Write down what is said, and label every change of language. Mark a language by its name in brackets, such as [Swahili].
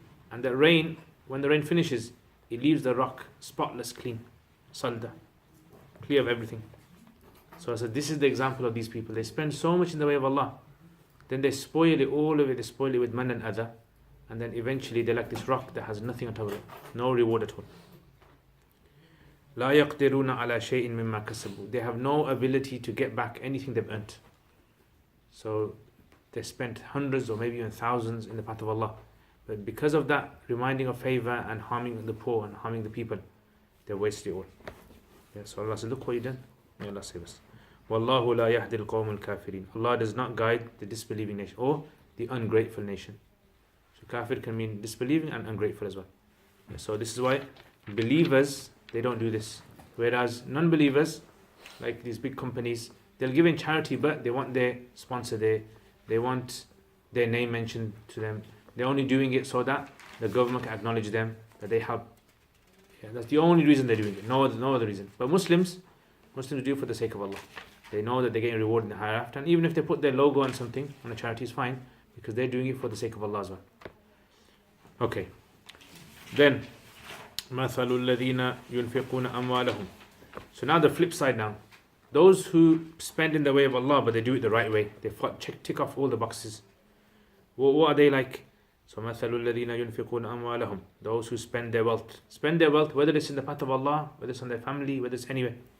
[English] And the rain, when the rain finishes, it leaves the rock spotless, clean. Salda. Clear of everything. So I said, this is the example of these people. They spend so much in the way of Allah. Then they spoil it, all of it, they spoil it with man and adha. And then eventually they're like this rock that has nothing on top of it. No reward at all. [Arabic] لا يقدرون على شيء مما كسبوا. [English] They have no ability to get back anything they've earned. So they spent hundreds or maybe even thousands in the path of Allah. But because of that reminding of favor and harming the poor and harming the people, they wasted it all. Yeah, so Allah said, look what you done. May Allah save us. [Arabic] Wallahu la yahdi al-qawm al-kafirin. [English] Allah does not guide the disbelieving nation or the ungrateful nation. So kafir can mean disbelieving and ungrateful as well. Yeah, so this is why believers, they don't do this. Whereas non-believers, like these big companies, they'll give in charity, but they want their sponsor there. They want their name mentioned to them. They're only doing it so that the government can acknowledge them, that they help. Yeah, that's the only reason they're doing it. No other reason. But Muslims do it for the sake of Allah. They know that they're getting rewarded in the hereafter. And even if they put their logo on something, on a charity, is fine. Because they're doing it for the sake of Allah as well. Okay. Then, [Arabic] مَثَلُ الَّذِينَ يُنْفِقُونَ أَمْوَالَهُم. [English] So now the flip side now. Those who spend in the way of Allah, but they do it the right way. They tick off all the boxes. What are they like? So [Arabic] مَثَلُ الَّذِينَ يُنْفِقُونَ أَمْوَالَهُم. [English] Those who spend their wealth. Spend their wealth, whether it's in the path of Allah, whether it's on their family, whether it's anywhere.